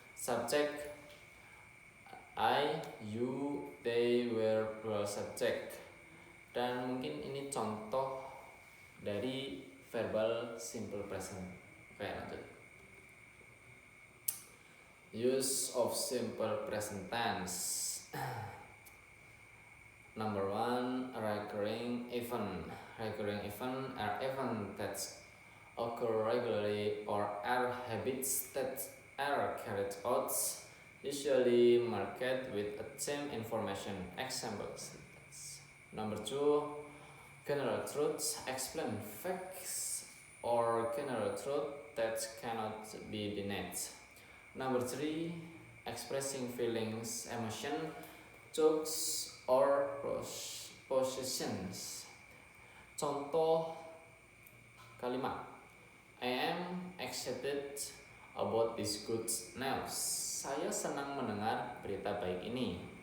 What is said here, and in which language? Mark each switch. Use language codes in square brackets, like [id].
[en] Subject I, you, they, were, plural subject. [id] Dan mungkin ini contoh dari verbal simple present. Oke, lanjut. [en] Use of simple present tense. Number 1, recurring event. Recurring event are events that occur regularly or are habits that are carried out, usually marked with a theme information. Examples. Number 2, general truths explain facts or general truth that cannot be denied. Number 3, expressing feelings, emotion, jokes, or possessions. [id] Contoh kalimat, [en] I am excited about this good news. [id] Saya senang mendengar berita baik ini.